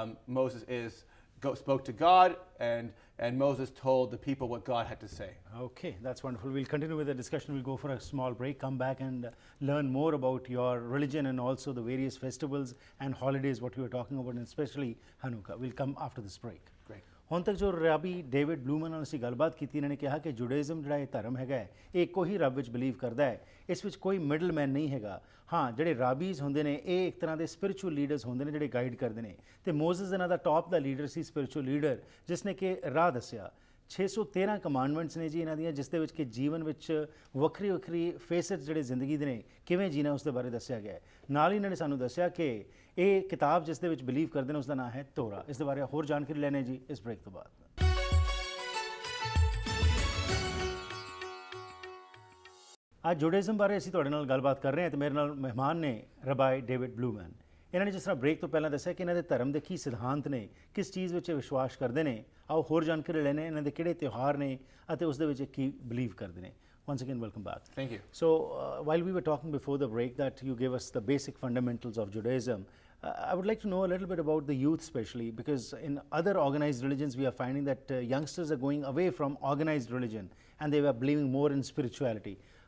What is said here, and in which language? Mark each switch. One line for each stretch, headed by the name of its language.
English: Moses spoke to God, and Moses told the people what God had to say. Okay, that's wonderful. We'll continue with the discussion. We'll go for a small break, come back and learn more about your religion and also the various festivals and holidays, what you were talking about, and especially Hanukkah. We'll come after this break. Great.
Punjabi: ਹੁਣ ਤੱਕ ਜੋ Rabi David ਬਲੂਮਨ ਨਾਲ ਅਸੀਂ ਗੱਲਬਾਤ ਕੀਤੀ, ਇਹਨਾਂ ਨੇ ਕਿਹਾ ਕਿ ਜੁਡਾਇਜ਼ਮ ਜਿਹੜਾ ਇਹ ਧਰਮ ਹੈਗਾ ਇਹ ਇੱਕੋ ਹੀ ਰੱਬ ਵਿੱਚ ਬਿਲੀਵ ਕਰਦਾ ਹੈ, ਇਸ ਵਿੱਚ ਕੋਈ ਮਿਡਲ ਮੈਨ ਨਹੀਂ ਹੈਗਾ। ਹਾਂ, ਜਿਹੜੇ ਰਾਬੀਜ਼ ਹੁੰਦੇ ਨੇ ਇਹ ਇੱਕ ਤਰ੍ਹਾਂ ਦੇ ਸਪਿਰਿਚੁਅਲ ਲੀਡਰਸ ਹੁੰਦੇ ਨੇ ਜਿਹੜੇ ਗਾਈਡ ਕਰਦੇ ਨੇ, ਤੇ ਮੋਜ਼ਸ ਇਹਨਾਂ ਦਾ ਟੌਪ ਦਾ ਲੀਡਰ ਸੀ, ਸਪਿਰਿਚੁਅਲ ਲੀਡਰ, ਜਿਸ ਨੇ ਕਿ ਰਾਹ ਦੱਸਿਆ। 613 ਕਮਾਂਡਮੈਂਟਸ ਨੇ ਜੀ ਇਹਨਾਂ ਦੀਆਂ, ਜਿਸ ਦੇ ਵਿੱਚ ਕਿ ਜੀਵਨ ਵਿੱਚ ਵੱਖਰੀ ਵੱਖਰੀ ਫੇਸਟ ਜਿਹੜੇ ਜ਼ਿੰਦਗੀ ਦੇ ਨੇ ਕਿਵੇਂ ਜੀਣਾ ਉਸ ਦੇ ਬਾਰੇ ਦੱਸਿਆ ਗਿਆ ਹੈ। ਨਾਲ ਹੀ ਇਹਨਾਂ ਨੇ ਸਾਨੂੰ ਦੱਸਿਆ ਕਿ ਇਹ ਕਿਤਾਬ ਜਿਸ ਦੇ ਵਿੱਚ ਬਿਲੀਵ ਕਰਦੇ ਨੇ ਉਸ ਦਾ ਨਾਮ ਹੈ ਤੋਰਾ। ਇਸ ਦੇ ਬਾਰੇ ਹੋਰ ਜਾਣਕਾਰੀ ਲੈਣੇ ਜੀ ਇਸ ਬ੍ਰੇਕ ਤੋਂ ਬਾਅਦ। ਅੱਜ ਜੁਡਾਇਜ਼ਮ ਬਾਰੇ ਅਸੀਂ ਤੁਹਾਡੇ ਨਾਲ ਗੱਲਬਾਤ ਕਰ ਰਹੇ ਹਾਂ, ਤੇ ਮੇਰੇ ਨਾਲ ਮਹਿਮਾਨ ਨੇ ਰਬਾਈ ਡੇਵਿਡ ਬਲੂਮਨ। ਇਹਨਾਂ ਨੇ ਜਿਸ ਤਰ੍ਹਾਂ ਬ੍ਰੇਕ ਤੋਂ ਪਹਿਲਾਂ ਦੱਸਿਆ ਕਿ ਇਹਨਾਂ ਦੇ ਧਰਮ ਦੇ ਕੀ ਸਿਧਾਂਤ ਨੇ, ਕਿਸ ਚੀਜ਼ ਵਿੱਚ ਵਿਸ਼ਵਾਸ ਕਰਦੇ ਨੇ। ਆਓ ਹੋਰ ਜਾਣਕਾਰੀ ਲੈਣੇ ਇਹਨਾਂ ਦੇ ਕਿਹੜੇ ਤਿਉਹਾਰ ਨੇ ਅਤੇ ਉਸ ਦੇ ਵਿੱਚ ਕੀ ਬਿਲੀਵ ਕਰਦੇ ਨੇ।
English: Once again, welcome back. Thank you. So, while we were talking before the break that you gave us the basic fundamentals of Judaism, I would like to know a little bit about the youth especially, because in other organized religions we are finding that youngsters are going away from organized religion and they are believing more in spirituality.